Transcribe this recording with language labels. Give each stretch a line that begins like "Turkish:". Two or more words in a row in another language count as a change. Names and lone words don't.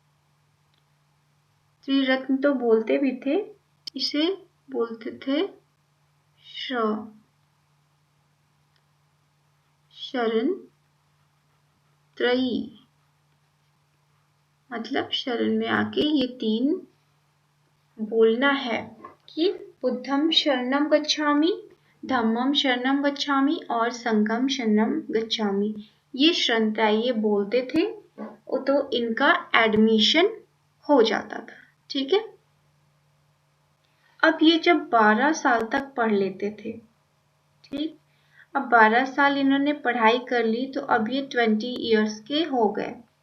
Hindi: त्रिरत्न तो बोलते भी थे, इसे बोलते थे शरण त्रयी, मतलब शरण में आके ये 3 बोलना है कि
Pali: बुद्धम शरणम गच्छामि, धम्मम शरणम गच्छामि
Hindi: और
Pali: संघम शरणम गच्छामि।
Hindi: ये श्रंताई ये बोलते थे तो इनका एडमिशन हो जाता था, ठीक है। अब ये जब 12 साल तक पढ़ लेते थे, ठीक। अब 12 साल इन्होंने पढ़ाई कर ली तो अब ये 20 इयर्स के हो गए।